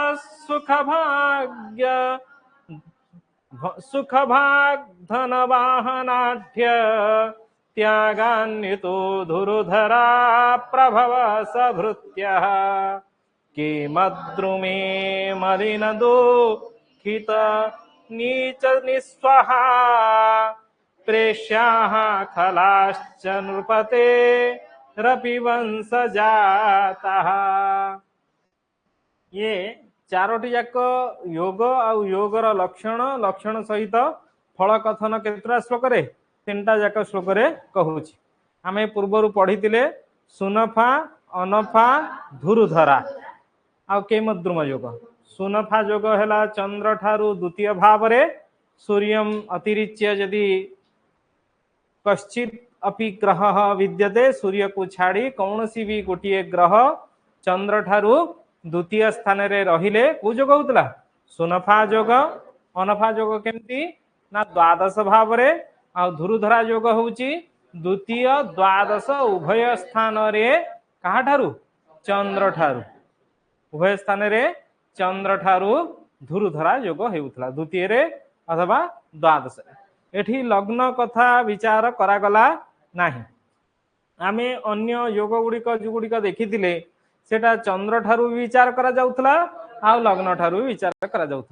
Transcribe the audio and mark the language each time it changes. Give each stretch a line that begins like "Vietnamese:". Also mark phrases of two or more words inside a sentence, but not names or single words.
Sanskrit: सुखभाग धनवाहनाढ्य त्यागान्वितो धुरुधरा प्रभव सभृत्यः केमद्रुमे मलिनदुःखित नीच निस्वहा प्रेष्याः खलाश्च नृपते रपि वंशजातः।
Odia: ଏ ଚାରୋଟି ଯାକ ଯୋଗ ଆଉ ଯୋଗର ଲକ୍ଷଣ ସହିତ ଫଳ କଥନ କେତଟା ଶ୍ଳୋକ ରେ ତିନିଟା ଯାକ ଶ୍ଳୋକ ରେ କହୁଛି ଆମେ ପୂର୍ବରୁ ପଢ଼ିଥିଲେ ସୁନଫା ଅନଫା ଧୁରୁଧରା ଆଉ କେମଦ୍ରୁମ ଯୋଗ। ସୁନଫା ଯୋଗ ହେଲା ଚନ୍ଦ୍ର ଠାରୁ ଦ୍ୱିତୀୟ ଭାବ ରେ
Sanskrit: सूर्यम अतिरिच्य यदि कश्चित अपि ग्रह विद्यते
Odia: ସୂର୍ଯ୍ୟ କୁ ଛାଡ଼ି କୋଉସି ଭି ଗୋଟେ ଗ୍ରହ ଚନ୍ଦ୍ର ଠାରୁ ଦ୍ୱିତୀୟ ସ୍ଥାନ ରେ ରହିଲେ କୁ ଯୋଗ ହେଉଥିଲା ସୁନଫା ଯୋଗ। ଅନଫା ଯୋଗ କେମିତି ନା ଦ୍ୱାଦଶ ଭାବ ରେ ଆ ଧୁରୁଧରା ଯୋଗ ହେଉଛି ଦ୍ୱିତୀୟ ଦ୍ୱାଦଶ ଉଭୟ ସ୍ଥାନ ରେ କାହା ଠାରୁ ଚନ୍ଦ୍ର ଠାରୁ ଉଭୟ ସ୍ଥାନ ରେ ଚନ୍ଦ୍ର ଠାରୁ ଧୁରୁଧରା ଯୋଗ ହେଉଥିଲା ଦ୍ୱିତୀୟ ରେ ଅଥବା ଦ୍ୱାଦଶ ରେ। ଏଠି ଲଗ୍ନ କଥା ବିଚାର କରାଗଲା ନାହିଁ। ଆମେ ଅନ୍ୟ ଯୋଗ ଗୁଡ଼ିକ ଦେଖିଥିଲେ ସେଟା ଚନ୍ଦ୍ର ଠାରୁ ବିଚାର କରା ଯାଉଥିଲା ଆ ଲଗ୍ନ ଠାରୁ ବିଚାର କରା ଯାଉଥିଲା।